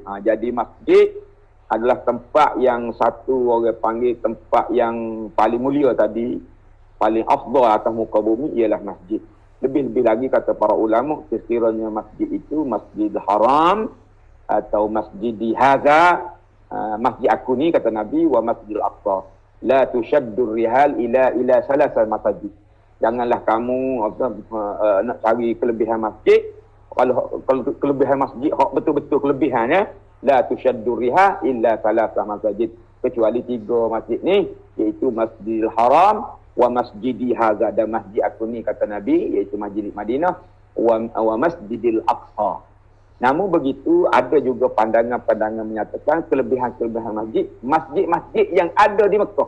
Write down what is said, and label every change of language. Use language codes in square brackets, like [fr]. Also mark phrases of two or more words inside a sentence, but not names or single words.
[ms] Jadi masjid adalah tempat yang satu orang panggil tempat yang paling mulia tadi, paling afdal atas muka bumi ialah masjid. Lebih-lebih lagi kata para ulama, sekiranya masjid itu Masjidil Haram atau Masjidi Hadza, masjid aku ni kata Nabi, wa Masjidil Aqsa, [ar] لا تشد الرحال إلى ثلاثة مساجد. [ms] Janganlah kamu nak cari kelebihan masjid. Kalau kelebihan masjid betul-betul kelebihannya, [ar] لا تشد الرحال إلا ثلاثة مساجد, [ms] kecuali 3 masjid ni, iaitu Masjidil Haram wa Masjidi Hadza, dan masjid aku ni kata Nabi, iaitu Masjid Madinah, wa Masjidil Aqsa. Namun begitu ada juga pandangan-pandangan menyatakan kelebihan-kelebihan masjid yang ada di Mekah.